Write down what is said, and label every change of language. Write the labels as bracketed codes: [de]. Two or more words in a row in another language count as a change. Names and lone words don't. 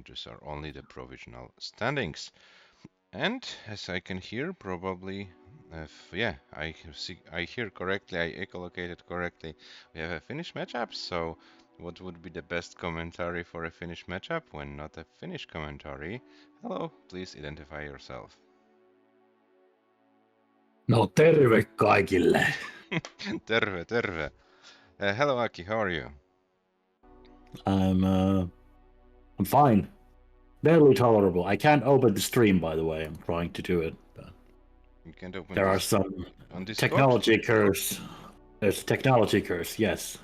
[en] These are only the provisional standings. And as I can hear, probably, I hear correctly, I echolocated correctly, we have a Finnish matchup. So what would be the best commentary for a Finnish matchup when not a Finnish commentary? Hello, please identify yourself. [fi] No terve kaikille. Terve, terve. [en] Hello Aki, how are you? I'm fine. Barely tolerable. I can't open the stream, by the way. I'm trying to do it. But You can't open there are this some on Discord? technology curse. There's a technology curse, yes.